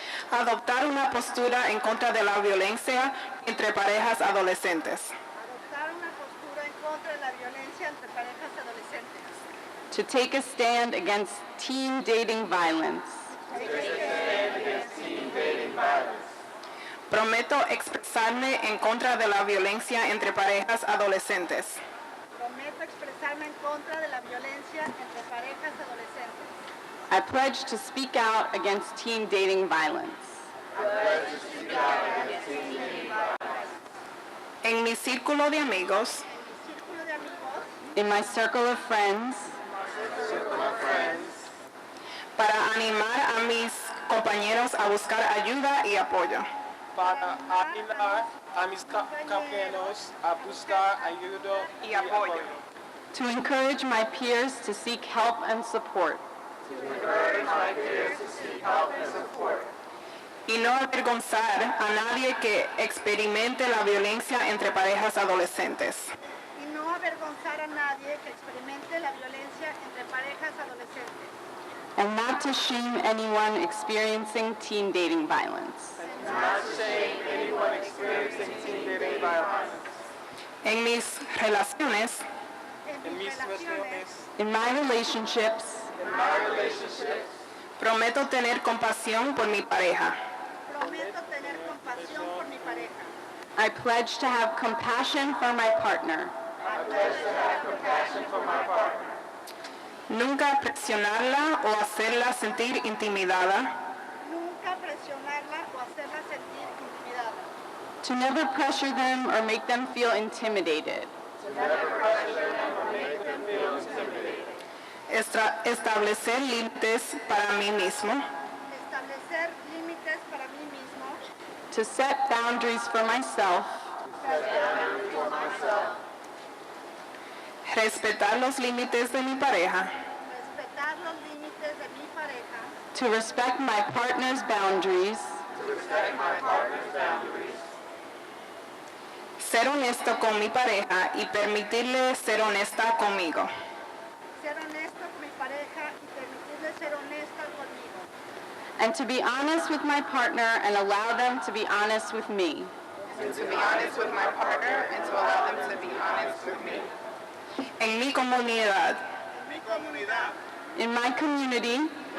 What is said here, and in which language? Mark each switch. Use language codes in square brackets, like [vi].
[es] Adoptar una postura en contra de la violencia entre parejas adolescentes. Adoptar una postura en contra de la violencia entre parejas adolescentes. [en] to take a stand against teen dating violence. [es] Prometo expresarme en contra de la violencia entre parejas adolescentes. Prometo expresarme en contra de la violencia entre parejas adolescentes. [en] I pledge to speak out against teen dating violence. [es] En mi círculo de amigos, Círculo de amigos, [en] In my circle of friends, [es] para animar a mis compañeros a buscar ayuda y apoyo. Para animar a mis compañeros a buscar ayuda y apoyo. [en] to encourage my peers to seek help and support. [es] y no avergonzar a nadie que experimente la violencia entre parejas adolescentes. y no avergonzar a nadie que experimente la violencia entre parejas adolescentes. [en] And not to shame anyone experiencing teen dating violence. [es] En mis relaciones, En mis relaciones, [en] in my relationships, [es] prometo tener compasión por mi pareja. prometo tener compasión por mi pareja. [en] I pledge to have compassion for my partner. [es] Nunca presionarla o hacerla sentir intimidada. Nunca presionarla o hacerla sentir intimidada. [en] To never pressure them or make them feel intimidated. [es] Establecer límites para mí mismo. Establecer límites para mí mismo. [en] To set boundaries for myself. [es] Respetar los límites de mi pareja. Respetar los límites de mi pareja. [en] To respect my partner's boundaries. [es] Ser honesto con mi pareja y permitirle ser honesta conmigo. Ser honesto con mi pareja y permitirle ser honesta conmigo. [en] And to be honest with my partner and allow them to be honest with me. [es] En mi comunidad. [en] In my community.